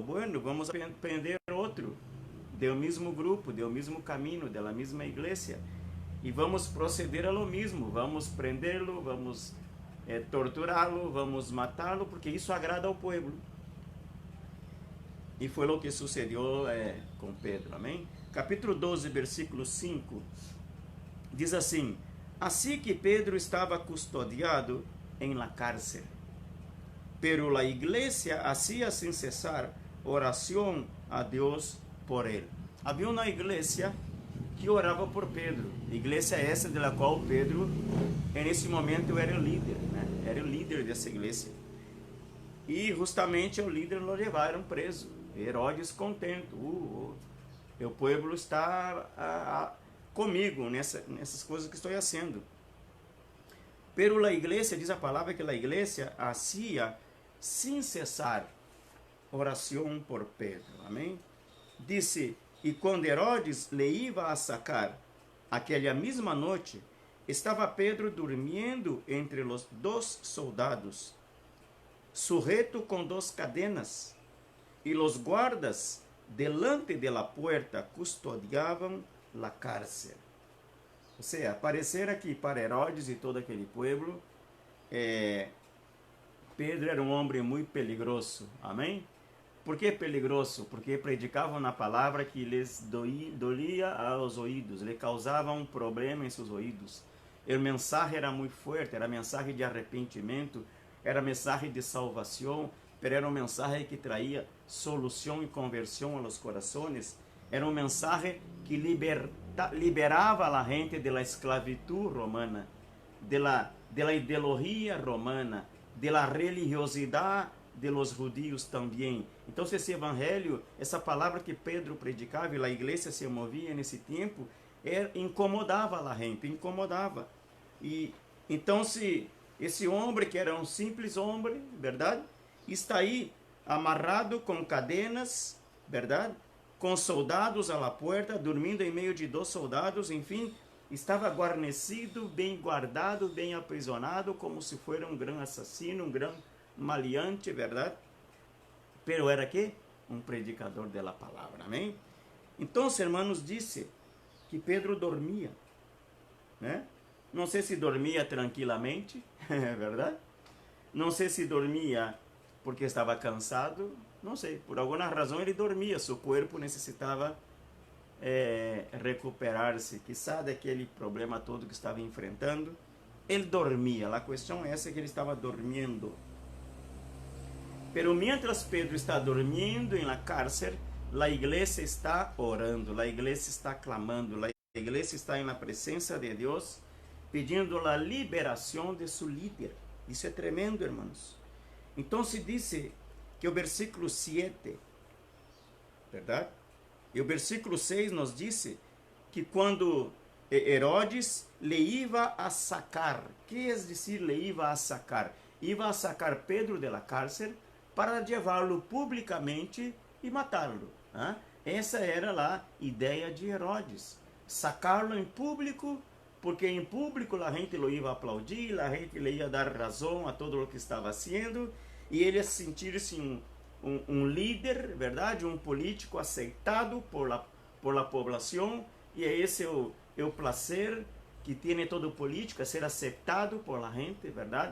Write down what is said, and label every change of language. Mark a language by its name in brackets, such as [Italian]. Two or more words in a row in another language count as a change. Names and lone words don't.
[Portuguese] Bueno, vamos prender outro, do mesmo grupo, do mesmo caminho, da mesma igreja, e vamos proceder a lo mesmo, vamos prendê-lo, vamos torturá-lo, vamos matá-lo, porque isso agrada ao povo. E foi o que sucedeu com Pedro, amém? Capítulo 12, versículo 5, diz assim: assim que Pedro estava custodiado em [Spanish] la cárcel, pero la iglesia hacía sin cesar [Portuguese] oração a Deus por ele. Havia uma igreja que orava por Pedro, igreja essa de la qual Pedro, nesse momento, era o líder, né? Era o líder dessa igreja. E justamente o líder lo levaram preso. Herodes contento, o povo está comigo nessas coisas que estou fazendo. Pero a igreja, diz a palavra que a igreja hacía sem cessar oração por Pedro, amém? Disse, e quando [Spanish] Herodes le iba a sacar, [Portuguese] aquela mesma noite, estava Pedro dormindo entre os dois soldados, sujeto com duas cadenas, e os guardas [Spanish] delante de la puerta [Portuguese] custodiavam [Spanish] la cárcel. [Portuguese] Ou seja, aparecer aqui para Herodes e todo aquele povo, Pedro era um homem muito peligroso, amém? Por que peligroso? Porque predicavam na palavra que lhes doía aos ouvidos, lhe causava um problema em seus ouvidos. A mensagem era muito forte, era mensagem de arrependimento, era mensagem de salvação, pero era um mensagem que traía solução e conversão aos corações. Era um mensagem que liberava a gente da esclavitud romana, da ideologia romana, da religiosidade de los judíos também. Então, esse evangelho, essa palavra que Pedro predicava e a igreja se movia nesse tempo, incomodava a gente, incomodava. E então, se esse homem, que era um simples homem, verdade, está aí amarrado com cadenas, verdade, com soldados à [Spanish] la puerta, [Portuguese] dormindo em meio de 2 soldados, enfim, estava guarnecido, bem guardado, bem aprisionado, como se fosse um grande assassino, um grande maleante, verdade? Pero era que? Um predicador da palavra, amém? Então, hermanos, disse que Pedro dormia, né? Não sei se dormia tranquilamente, é verdade? Não sei se dormia porque estava cansado, não sei, por alguma razão ele dormia, seu corpo necessitava recuperar-se, quizá daquele problema todo que estava enfrentando. Ele dormia, a questão é essa, que ele estava dormindo. [Spanish] Pero mientras [Portuguese] Pedro está dormindo em [Spanish] la cárcel, [Portuguese] a igreja está orando, a igreja está clamando, a igreja está na presença de Deus, pedindo a liberação de seu líder. Isso é tremendo, irmãos. Então se diz que o versículo 7, verdade? E o versículo 6 nos diz que quando Herodes [Spanish] le iba a sacar, [Portuguese] que é dizer [Spanish] le iba a sacar? Iba a sacar Pedro de la cárcel para [Portuguese] levá-lo publicamente e matá-lo. Essa era a ideia de Herodes, sacá-lo em público, porque em público a gente [Spanish] lo iba a aplaudir, [Portuguese] a gente le ia dar razão a todo o que estava fazendo, e ele ia sentir-se um líder, verdade, um político aceitado por la população, e esse é o prazer que tem todo político, ser aceitado [Spanish] por la gente, [Portuguese] verdade?